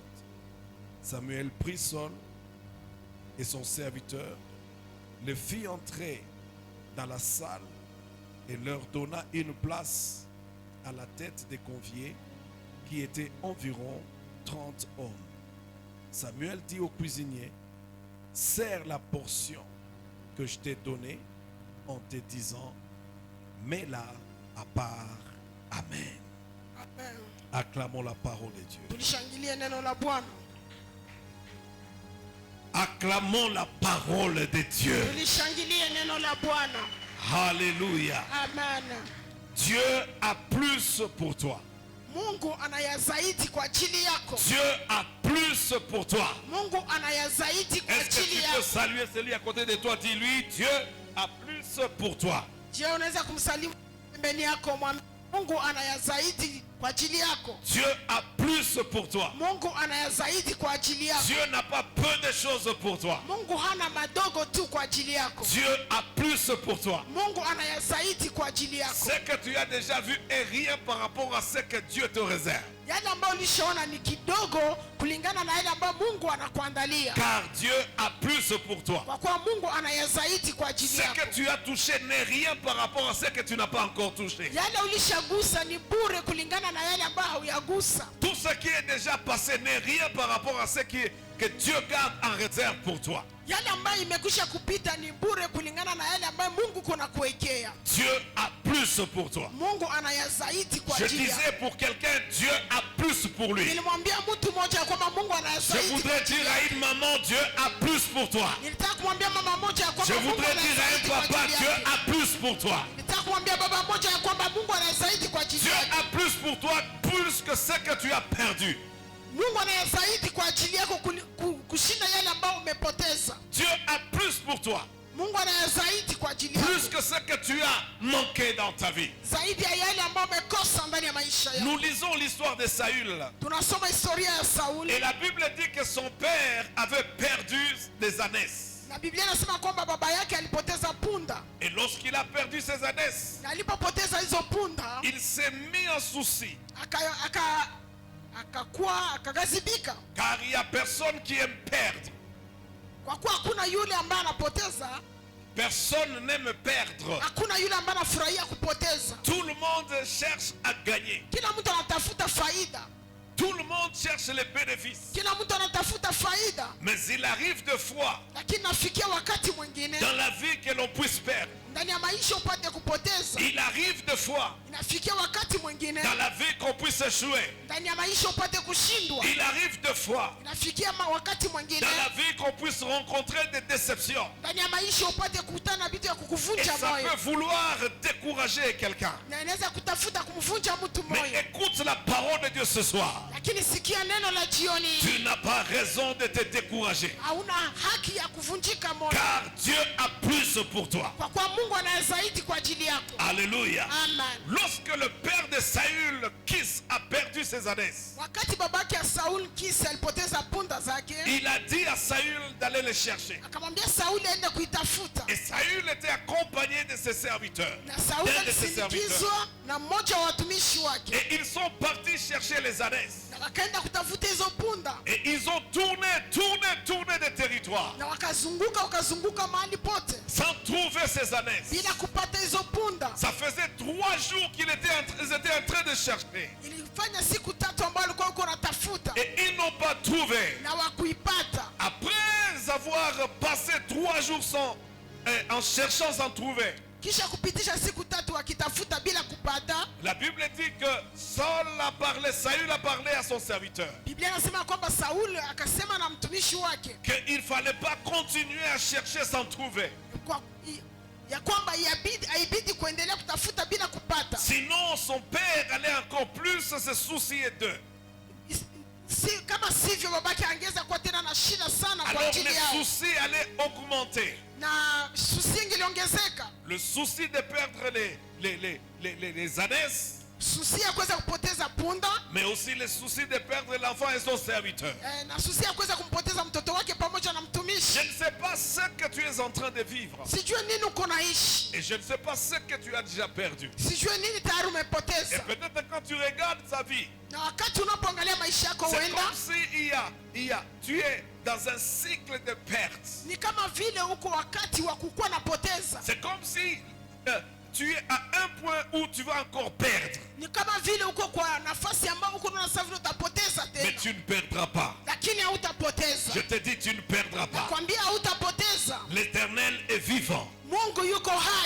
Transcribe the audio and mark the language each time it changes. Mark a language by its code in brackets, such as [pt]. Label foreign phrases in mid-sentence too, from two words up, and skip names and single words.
[fr] Samuel prit Saul et son serviteur, les fit entrer dans la salle et leur donna une place à la tête des conviés, qui étaient environ 30 hommes. Samuel dit au cuisinier, sers la portion que je t'ai donnée en te disant, mets-la à part. Amen. Amen. Acclamons la parole de Dieu. [sw] Tulishangilie neno la Bwana. [fr] Acclamons la parole de Dieu. [sw] Tulishangilie neno la Bwana. [fr] Alléluia. Amen. Dieu a plus pour toi. [sw] Mungu anaya zaidi kwa ajili yako. [fr] Dieu a plus pour toi. [sw] Mungu anaya zaidi kwa [fr] Est-ce que [sw] ajili [fr] tu peux [sw] yako. [fr] saluer celui à côté de toi? Dis-lui, Dieu a plus pour toi. [sw] Je, unaweza kumsalimu pembeni yako, mwambie Mungu anaya zaidi kwa ajili yako. [fr] Dieu a plus pour toi. [sw] Mungu anaya zaidi kwa ajili yako. [fr] Dieu n'a pas peu de choses pour toi. [sw] Mungu hana madogo tu kwa ajili yako. [fr] Dieu a plus pour toi. [sw] Mungu anaya zaidi kwa ajili yako. [fr] Ce que tu as déjà vu est rien par rapport à ce que Dieu te réserve. [sw] Yale ambayo ulishaona ni kidogo kulingana na yale ambayo Mungu anakuandalia. [fr] Car Dieu a plus pour toi. [sw] Kwa kuwa Mungu anaya zaidi kwa ajili [fr] Ce [sw] yako. [fr] que tu as touché n'est rien par rapport à ce que tu n'as pas encore touché. [sw] Yale ulishagusa ni bure kulingana na yale ambayo hauyagusa. [fr] Tout ce qui est déjà passé n'est rien par rapport à ce que Dieu garde en réserve pour toi. [sw] Yale ambayo imekwisha kupita ni bure kulingana na yale ambayo Mungu kuna kuwekea. [fr] Dieu a plus pour toi. [sw] Mungu anaya zaidi kwa [fr] Je [sw] ajili yako. [fr] disais pour quelqu'un, Dieu a plus pour lui. [sw] Nilimwambia mtu mmoja kwamba Mungu anaya [fr] Je [sw] zaidi. [fr] voudrais dire à une maman, Dieu a plus pour toi. [sw] Nilitaka kumwambia mama mmoja [fr] Je [sw] kwamba Mungu [fr] voudrais [sw] anaya [fr] dire à [sw] zaidi [fr] un [sw] kwa [fr] papa, [sw] ajili [fr] Dieu [sw] yake. [fr] a plus pour toi. [sw] Nilitaka kumwambia baba mmoja kwamba Mungu anaya zaidi kwa ajili [fr] Dieu [sw] yake. [fr] a plus pour toi, plus que ce que tu as perdu. [sw] Mungu anaya zaidi kwa ajili yako kushinda yale ambayo umepoteza. [fr] Dieu a plus pour toi, [sw] Mungu anaya zaidi kwa ajili yako. [fr] plus que ce que tu as manqué dans ta vie. [sw] Zaidi ya yale ambayo umekosa ndani ya maisha yako. [fr] Nous lisons l'histoire de Saül. [sw] Tunasoma historia ya Sauli. [fr] Et la Bible dit que son père avait perdu des ânesses. [sw] Na Biblia inasema kwamba baba yake alipoteza punda. [fr] Et lorsqu'il a perdu ses ânesses, [sw] Na alipopoteza hizo punda, [fr] il s'est mis en souci. [sw] akakuwa akagazibika. [fr] Car il n'y a personne qui aime perdre. [sw] Kwa kuwa hakuna yule ambaye anapoteza, [fr] Personne n'aime perdre. [sw] hakuna yule ambaye anafurahia kupoteza. [fr] Tout le monde cherche à gagner. [sw] Kila mtu anatafuta faida. [fr] Tout le monde cherche les bénéfices. [sw] Kila mtu anatafuta faida. [fr] Mais il arrive de fois [sw] Lakini nafikia wakati mwingine [fr] dans la vie que l'on puisse perdre. [sw] ndani ya maisha upate kupoteza. [fr] Il arrive de fois [sw] Inafikia wakati mwingine [fr] dans la vie qu'on puisse échouer. [sw] ndani ya maisha upate kushindwa. [fr] Il arrive de fois [sw] Inafikia wakati mwingine [fr] dans la vie qu'on puisse rencontrer des déceptions. [sw] ndani ya maisha upate kukutana na vitu ya [fr] Et [sw] kukuvunja [fr] ça [sw] moyo. [fr] peut vouloir décourager quelqu'un. [sw] Na inaweza kutafuta kumvunja mtu [fr] Mais [sw] moyo. [fr] écoute la parole de Dieu ce soir. [sw] Lakini sikia neno la jioni. [fr] Tu n'as pas raison de te décourager. [sw] Hauna haki ya kuvunjika moyo. [fr] Car Dieu a plus pour toi. [sw] Kwa kuwa Mungu ana zaidi kwa ajili yako. [fr] Alléluia. Amen. Lorsque le père de Saül, Kis, a perdu ses ânesses, [sw] Wakati babake ya Saul Kisi alipoteza punda zake, [fr] il a dit à Saül d'aller les chercher. [sw] akamwambia Sauli aende kuitafuta. [fr] Et Saül était accompagné de ses serviteurs. [sw] Na Sauli [fr] D'un de ses serviteurs. [sw] alisindikizwa na mmoja wa watumishi wake. [fr] Et ils sont partis chercher les ânesses. [sw] Na wakaenda kutafuta hizo punda. [fr] Et ils ont tourné des territoires [sw] Na wakazunguka mahali pote [fr] sans trouver ces ânesses. [sw] bila kupata hizo punda. [fr] Ça faisait 3 jours qu'ils étaient en train de chercher. [sw] Ilifanya siku tatu ambayo walikuwa wako wanatafuta [fr] Et ils n'ont pas trouvé. [sw] na wakuipata. [fr] Après avoir passé 3 jours en cherchant sans trouver, [sw] Kisha kupitisha siku tatu wakitafuta bila kupata, [fr] la Bible dit que Saül a parlé à son serviteur [sw] Biblia inasema kwamba Sauli akasema na mtumishi wake [fr] qu'il ne fallait pas continuer à chercher sans trouver. [sw] ya kwamba haibidi kuendelea kutafuta bila kupata. [fr] Sinon son père allait encore plus se soucier d'eux. [sw] Kama sivyo babake angeza kuwa tena na shida sana kwa [fr] Alors [sw] ajili [fr] les [sw] yao. [fr] soucis allaient augmenter. [sw] Na susi iliongezeka. [fr] Le souci de perdre les ânesses [sw] susi ya kuweza kupoteza punda, [fr] mais aussi le souci de perdre l'enfant et son serviteur. [sw] na susi ya kuweza kumpoteza mtoto wake pamoja na [fr] Je [sw] mtumishi. [fr] ne sais pas ce que tu es en train de vivre. [sw] Sijue nini uko naishi, [fr] Et je ne sais pas ce que tu as déjà perdu. [sw] sijue nini tayari [fr] Et [sw] umepoteza. [fr] peut-être quand tu regardes ta vie, [sw] Na wakati unapoangalia maisha yako, [fr] c'est [sw] huenda [fr] comme si tu es dans un cycle de pertes. [sw] ni kama vile uko wakati wa kukuwa napoteza, [fr] C'est comme si tu es à un point où tu vas encore perdre. [sw] ni kama vile uko kwa nafasi ambayo uko na sasa vile utapoteza [fr] Mais [sw] tena, [fr] tu ne perdras pas. [sw] lakini hautapoteza. [fr] Je te dis, tu ne perdras pas. [sw] Nakwambia hautapoteza. [fr] L'Éternel est vivant. [sw] Mungu yuko hai.